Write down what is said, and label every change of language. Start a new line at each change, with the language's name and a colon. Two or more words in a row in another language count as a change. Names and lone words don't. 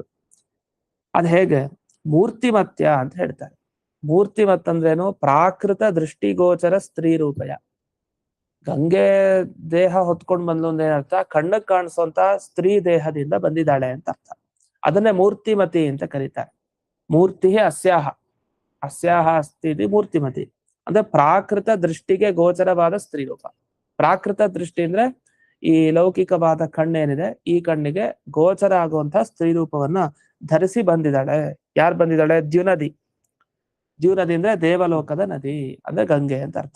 Kannada: ಅದ್ ಹೇಗೆ? ಮೂರ್ತಿಮತ್ಯ ಅಂತ ಹೇಳ್ತಾರೆ. ಮೂರ್ತಿಮತ್ ಅಂದ್ರೇನು?
Sanskrit: ಪ್ರಾಕೃತ ದೃಷ್ಟಿಗೋಚರ ಸ್ತ್ರೀ ರೂಪಯ.
Kannada: ಗಂಗೆ ದೇಹ ಹೊತ್ಕೊಂಡ್ ಬಂದ್ಲು ಅಂದ್ರೆ ಏನರ್ಥ? ಕಣ್ಣಕ್ ಕಾಣಿಸುವಂತ ಸ್ತ್ರೀ ದೇಹದಿಂದ ಬಂದಿದ್ದಾಳೆ ಅಂತ ಅರ್ಥ. ಅದನ್ನೇ ಮೂರ್ತಿಮತಿ ಅಂತ ಕರೀತಾರೆ.
Sanskrit: ಮೂರ್ತಿ ಅಸ್ಯಾಹ ಅಸ್ಯಾಹ ಅಸ್ತಿ ಮೂರ್ತಿಮತಿ
Kannada: ಅಂದ್ರೆ ಪ್ರಾಕೃತ ದೃಷ್ಟಿಗೆ ಗೋಚರವಾದ ಸ್ತ್ರೀ ರೂಪ. ಪ್ರಾಕೃತ ದೃಷ್ಟಿ ಅಂದ್ರೆ ಈ ಲೌಕಿಕವಾದ ಕಣ್ಣೇನಿದೆ, ಈ ಕಣ್ಣಿಗೆ ಗೋಚರ ಆಗುವಂತಹ ಸ್ತ್ರೀ ರೂಪವನ್ನ ಧರಿಸಿ ಬಂದಿದ್ದಾಳೆ. ಯಾರು ಬಂದಿದ್ದಾಳೆ? ದ್ಯುನದಿ. ದ್ಯುನದಿ ಅಂದ್ರೆ ದೇವಲೋಕದ ನದಿ, ಅಂದ್ರೆ ಗಂಗೆ ಅಂತ ಅರ್ಥ.